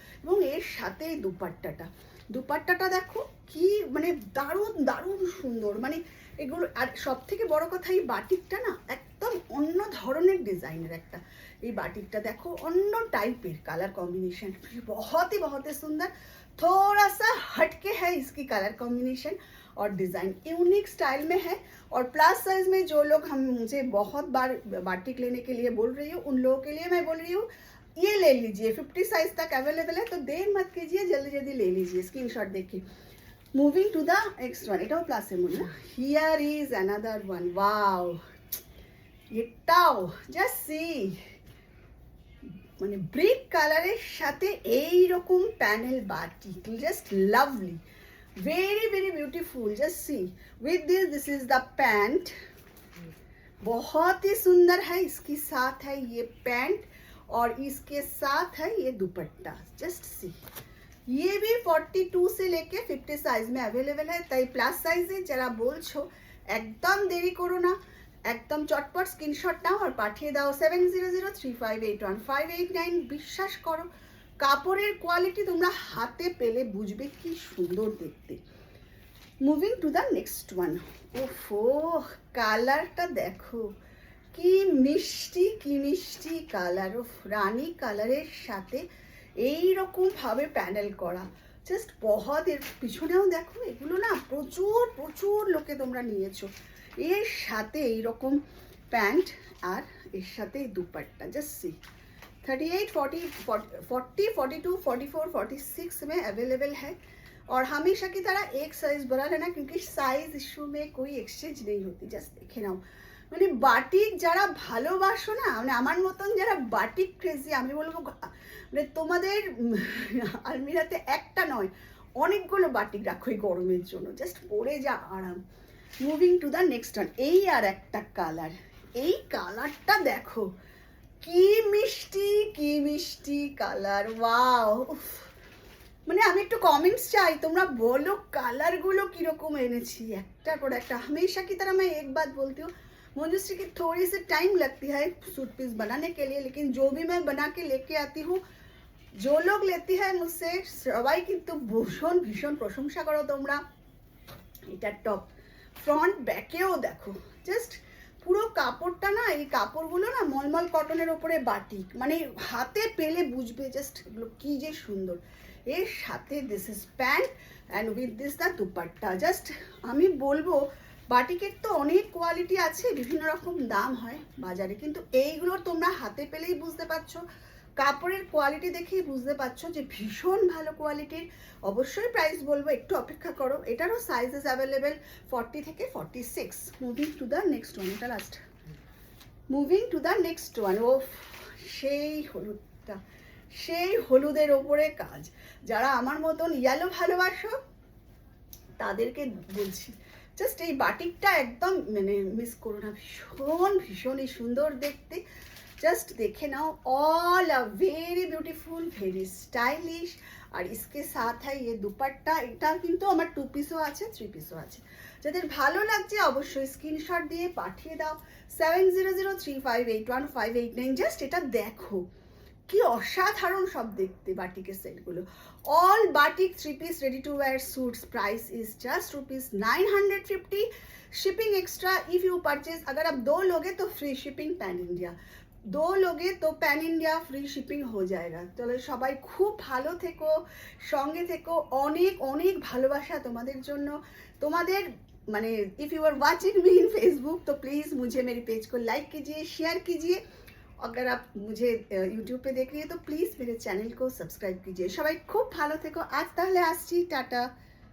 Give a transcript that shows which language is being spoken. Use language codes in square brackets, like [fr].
[bn] এবং এর সাথে এই দুপাট্টাটা দেখো কি মানে দারুণ দারুণ সুন্দর, মানে এগুলো। আর সব থেকে বড় কথা এই বাটিকটা না একদম অন্য ধরনের ডিজাইনের একটা। এই বাটিকটা দেখো অন্য টাইপের কালার [hi] कॉम्बिनेशन, बहुत ही सुंदर। थोड़ा सा हटके है इसकी कलर कॉम्बिनेशन और डिज़ाइन यूनिक स्टाइल में है। और प्लस साइज में जो लोग हम मुझे बहुत बार बाटिक लेने के लिए बोल रही हूँ, उन लोगों के लिए मैं बोल रही हूँ ये ले लीजिए, 50 साइज तक अवेलेबल है, तो देर मत कीजिए, जल्दी जल्दी ले लीजिए, स्क्रीनशॉट देखिए। [en] moving to the next one, [bn] এটাও প্লাসের মধ্যে না। [en] here is another one, [bn] wow, এটাও জাস্ট সি, মানে ব্রিক কালারের সাথে এই রকম panel batik, just lovely, [en] Very very beautiful. Just see with this is the pant, [hi] बहुत ही सुंदर है। इसके साथ है ये पैंट और इसके साथ है ये दुपट्टा। जस्ट सी, ये भी 42 से लेके 50 साइज में अवेलेबल है। ताई प्लस साइज है, जरा [bn] बोलছো একদম দেরি করো না, একদম চটপট স্ক্রিনশট নাও আর পাঠিয়ে দাও 7003581589। বিশ্বাস করো কাপড়ের কোয়ালিটি তোমরা হাতে পেলে বুঝবে কি সুন্দর দেখতে। [en] moving to the next one, [bn] ওফো, কালারটা দেখো কি মিষ্টি কালার, ও রানী কালারের সাথে এই রকম ভাবে প্যানেল করা, জাস্ট বহুত। এর পিছনেও দেখো, এগুলো না প্রচুর লোকে তোমরা নিয়েছো। এর সাথে এইরকম প্যান্ট আর এর সাথে দুপাট্টা। [hi] জাস্ট সি, 38, 40, 42, 44, 46 में अवेलेबल है। और हमेशा की तरह एक साइज बड़ा लेना, क्योंकि साइज इशू में कोई एक्सचेंज नहीं होती। [bn] জাস্ট দেখে নাও, মানে বাটিক যারা ভালোবাসো না, মানে আমার মতন যারা বাটিক ক্রেজি, আমি বলবো মানে তোমাদের আলমিরাতে একটা নয় অনেকগুলো বাটিক রাখো এই গরমের জন্য, জাস্ট পরে যা আরাম। [en] moving to the next one, [bn] এই আর একটা কালার, এই কালারটা দেখো কি মিষ্টি কালার, ওয়াও, মানে আমি একটু कमेंट्स চাই, তোমরা বলো কালারগুলো কিরকম এনেছি একটা করে একটা। [hi] हमेशा की तरह मैं एक बात बोलती हूँ, मुझे कि थोड़ी सी टाइम लगती है सूट पीस बनाने के लिए, लेकिन जो भी मैं बना के लेके आती हूँ, जो लोग लेती है मुझसे [bn] সবাই কিন্তু ভীষণ ভীষণ প্রশংসা করো তোমরা। এটা টপ, ফ্রন্ট ব্যাকেও দেখো, জাস্ট পুরো কাপড়টা না, এই কাপড়গুলো না মলমল কটনের ওপরে বাটিক, মানে হাতে পেলে বুঝবে জাস্ট এগুলো কি যে সুন্দর। এর সাথে [en] This is pant and with this the dupatta. [bn] Just আমি বলবো বাটিকের তো অনেক কোয়ালিটি আছে, বিভিন্ন রকম দাম হয় বাজারে, কিন্তু এইগুলো তোমরা হাতে পেলেই বুঝতে পারছো, কাপড়ের কোয়ালিটি দেখেই বুঝতে পারছো যে ভীষণ ভালো কোয়ালিটির। অবশ্যই প্রাইস বলবো, একটু অপেক্ষা করো। এটারও সাইজেস অ্যাভেলেবেল 40 থেকে 46। [en] moving to the next one, [bn] এটা last. [en] Moving to the next one. [bn] ও সেই হলুদটা, সেই হলুদের ওপরে কাজ। যারা আমার মতন ইয়েলো ভালোবাসো তাদেরকে বলছি, জাস্ট এই বাটিকটা একদম মানে মিস করো না, ভীষণ ভীষণই সুন্দর দেখতে। [en] Just देखे now, all a very beautiful, very stylish. [hi] और इसके साथ है ये दुपट्टा, [bn] এটা কিন্তু আমার 2 পিসও আছে 3 পিসও আছে। যাদের ভালো লাগছে অবশ্যই স্ক্রিনশট দিয়ে পাঠিয়ে দাও 7003581589। জাস্ট এটা দেখো কি অসাধারণ সব দেখতে বাটিকের সেটগুলো। [en] All batik 3 piece ready to wear suits, price is just ₹950, shipping extra if you purchase. [hi] अगर आप 2 लोगे तो फ्री शिपिंग पैन इंडिया, 2 लोगे तो पैन इंडिया फ्री शिपिंग हो जाएगा। [bn] চলো সবাই খুব ভালো থেকো, সঙ্গে থেকো, অনেক অনেক ভালোবাসা তোমাদের জন্য। তোমাদের মানে [en] if you are watching me in Facebook [hi] तो प्लीज़ मुझे मेरी पेज को लाइक कीजिए, शेयर कीजिए। अगर आप मुझे यूट्यूब पे देख रही है तो प्लीज़ मेरे चैनल को सब्सक्राइब कीजिए। [bn] সবাই খুব ভালো থেকো, আজ তাহলে আসছি, টাটা।